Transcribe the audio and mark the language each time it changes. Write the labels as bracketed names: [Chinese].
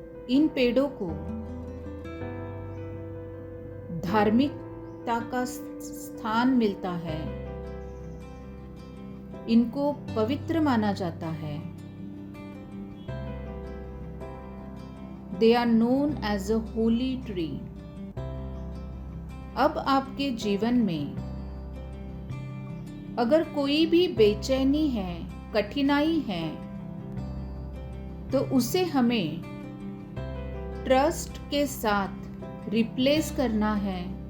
[Hindi] इन पेड़ों को धार्मिकता का स्थान मिलता है, इनको पवित्र माना जाता है। [English] They are known as a holy tree. [Hindi] अब आपके जीवन में अगर कोई भी बेचैनी है, कठिनाई है, तो उसे हमें ट्रस्ट के साथ रिप्लेस करना है।